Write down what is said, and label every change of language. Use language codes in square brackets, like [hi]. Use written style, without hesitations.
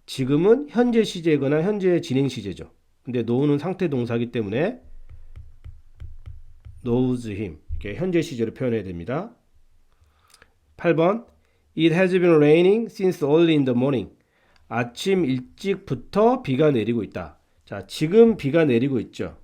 [ko] 지금은 현재 시제거나 현재 진행 시제죠. 근데 know는 상태 동사이기 때문에 [en] knows him. [ko] 이렇게 현재 시제로 표현해야 됩니다. 8번. [en] It has been raining since early in the morning. [ko] 아침 일찍부터 비가 내리고 있다. 자, 지금 비가 내리고 있죠.